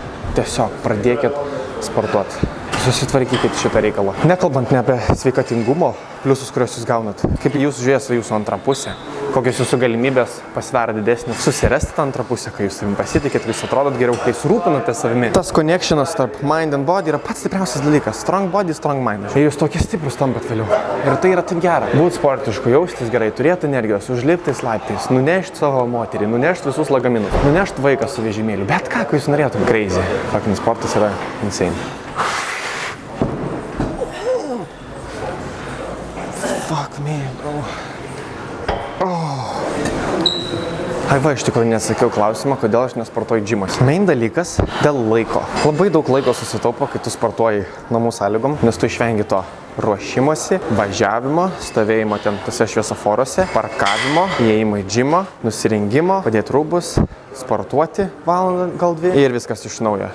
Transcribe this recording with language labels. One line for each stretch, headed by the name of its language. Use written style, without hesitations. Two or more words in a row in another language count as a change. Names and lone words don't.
Lithuanian: Tiesiog pradėkit sportuoti. Susitvarkykit šitą reikalą. Nekalbant ne apie sveikatingumo pliusus, kuriuos jūs gaunat. Kaip jūs žiūrės jūsų antrą pusę. Kokios jūsų galimybės pasidaro didesnės. Susirasti tą antrą pusę, kai jūs savim pasitikit, kai jūs atrodot geriau, kai jūs rūpinate savimi. Tas connectionas tarp
English: mind and body
Lithuanian: yra pats stipriausias dalykas.
English: Strong body, strong mind.
Lithuanian: Ir jūs tokie stiprus tampat vėliau. Ir tai yra taip gera. Būt sportišku, jaustis gerai, turėti energijos, užliptais laiptais, nunešti savo moterį, nunešti visus lagaminus, nunešti vaiką su vežimėliu. Bet ką jūs norėtum? Crazy. Fucking sportas yra insane.
English: Fuck me, bro.
Lithuanian: Ai va, iš tikrųjų nesakiau klausimą, kodėl aš nesportuoju džimuose. Main dalykas – dėl laiko. Labai daug laiko susitaupo, kai tu sportuoji namų sąlygom, nes tu išvengi to ruošimosi, važiavimo, stovėjimo ten tose šviesoforuose, parkavimo, įėjimo į džimą, nusirengimo, padėti rūbus, sportuoti valandą gal 2 ir viskas iš naujo.